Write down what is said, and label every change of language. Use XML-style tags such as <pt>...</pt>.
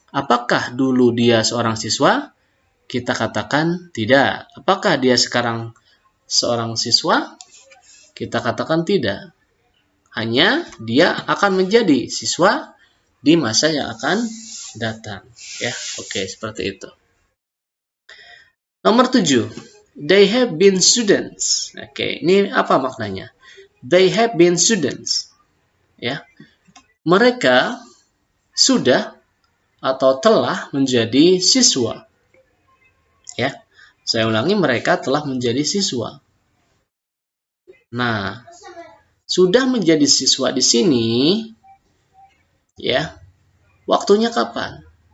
<id>Apakah dulu dia seorang siswa? Kita katakan tidak. Apakah dia sekarang seorang siswa? Kita katakan tidak. Hanya dia akan menjadi siswa di masa yang akan datang. Ya, oke, seperti itu. Nomor 7.</id> <en>They have been students.</en> <id>Oke, ini apa maknanya?</id> <en>They have been students.</en> <id>Ya. Mereka sudah atau telah menjadi siswa. Ya. Saya ulangi, mereka telah menjadi siswa. Nah, sudah menjadi siswa di sini ya. Waktunya kapan?</id>